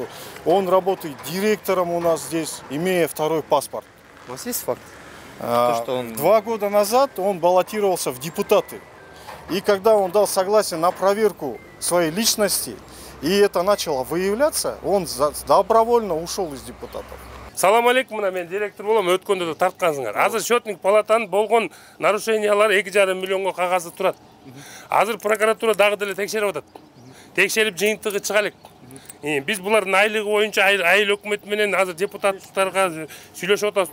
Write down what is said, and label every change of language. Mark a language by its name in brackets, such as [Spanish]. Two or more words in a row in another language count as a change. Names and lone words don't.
[Russian] Он работает директором у нас здесь, имея второй паспорт. У вас есть факт? 2 года назад он баллотировался в депутаты. И когда он дал согласие на проверку своей личности, и это начало выявляться, он добровольно ушел из депутатов. [Kyrgyz] Салам алейкум, мына мен директор болом, өткөндө да тарткансыңар. Азыр счетник палатанын болгон нарушениялар 2,5 миллионго кагазы турат. Азыр прокуратура дагы деле текшерип атат. Текшерип жыйынтыгы чыга элек. Биз булардын айлыгы боюнча айыл өкмөт менен азыр депутаттарга сүйлөшүп атабыз.